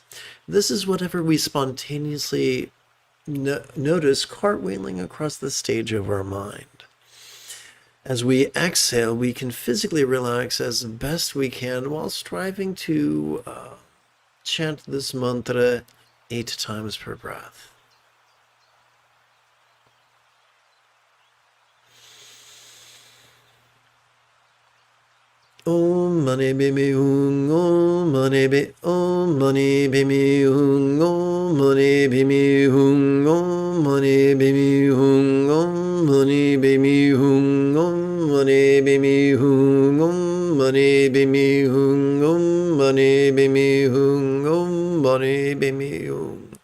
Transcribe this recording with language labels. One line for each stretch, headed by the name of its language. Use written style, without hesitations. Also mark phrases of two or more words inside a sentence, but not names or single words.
English: This is whatever we spontaneously notice cartwheeling across the stage of our mind. As we exhale, we can physically relax as best we can while striving to chant this mantra 8 times per breath.
Sanskrit: Om mani bimi hung, om mani bimi hung, om mani bimi hung, om mani bimi hung, om mani bimi hung, om mani bimi hung, om mani bimi hung, om mani bimi hung, om mani bimi hung, om mani bimi hung.